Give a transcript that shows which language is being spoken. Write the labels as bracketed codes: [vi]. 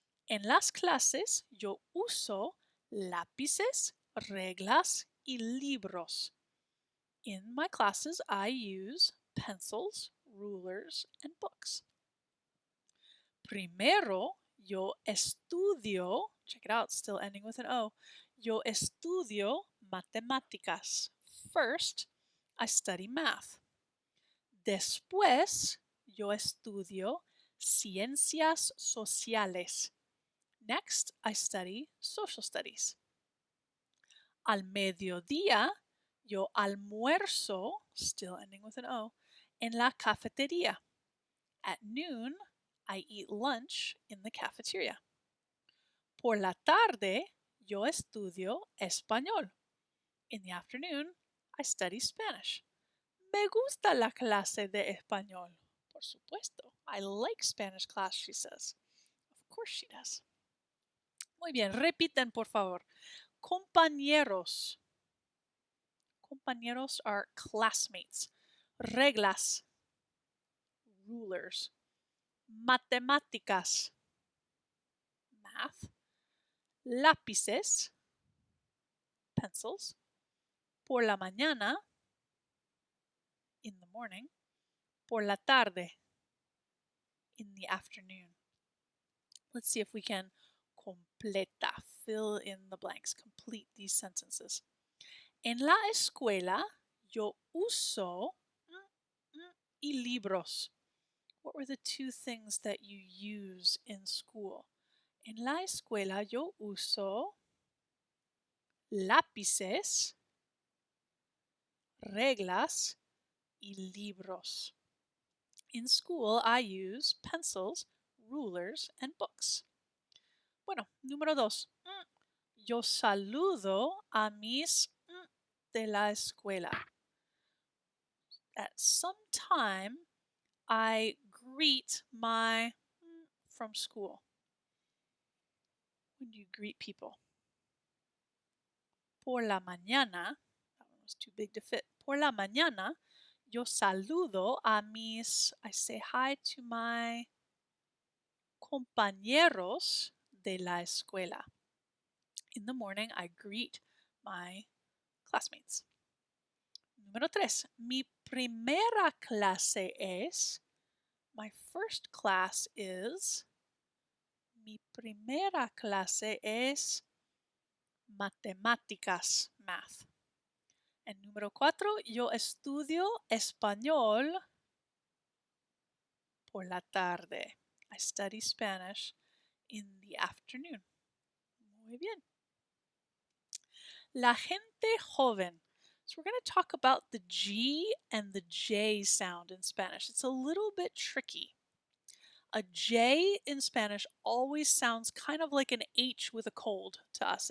[es] En las clases, yo uso lápices, reglas, y libros. [en] In my classes, I use pencils, rulers, and books. [es] Primero, yo estudio, [en] check it out, still ending with an O. [es] Yo estudio matemáticas. [en] First, I study math. [es] Después, yo estudio ciencias sociales. [en] Next, I study social studies. [es] Al mediodía, yo almuerzo, [en] still ending with an O, [es] en la cafetería. [en] At noon, I eat lunch in the cafeteria. [es] Por la tarde, yo estudio español. [en] In the afternoon, I study Spanish. [es] Me gusta la clase de español. Por supuesto. [en] I like Spanish class, she says. Of course she does. [es] Muy bien, repiten por favor. [en] Compañeros. Compañeros are classmates. Reglas. Rulers. Matemáticas. Math. Lápices. Pencils. [es] Por la mañana. [en] In the morning. [es] Por la tarde. [en] In the afternoon. Let's see if we can completa. Fill in the blanks. Complete these sentences. [es] En la escuela yo uso y libros. [en] What were the two things that you use in school? [es] En la escuela yo uso lápices, reglas, y libros. [en] In school I use pencils, rulers, and books. [es] Bueno, número 2. Yo saludo a mis de la escuela. [en] At some time, I greet my from school. When do you greet people? [es] Por la mañana, [en] that one was too big to fit. [es] Por la mañana, yo saludo a mis, [en] I say hi to my [es] compañeros de la escuela. [en] In the morning, I greet my classmates. [es] Número 3. Mi primera clase es. [en] My first class is. [es] Mi primera clase es matemáticas, math. And número 4. Yo estudio español por la tarde. [en] I study Spanish in the afternoon. [es] Muy bien. La gente joven. [en] So we're going to talk about the G and the J sound in Spanish. It's a little bit tricky. A J in Spanish always sounds kind of like an H with a cold to us.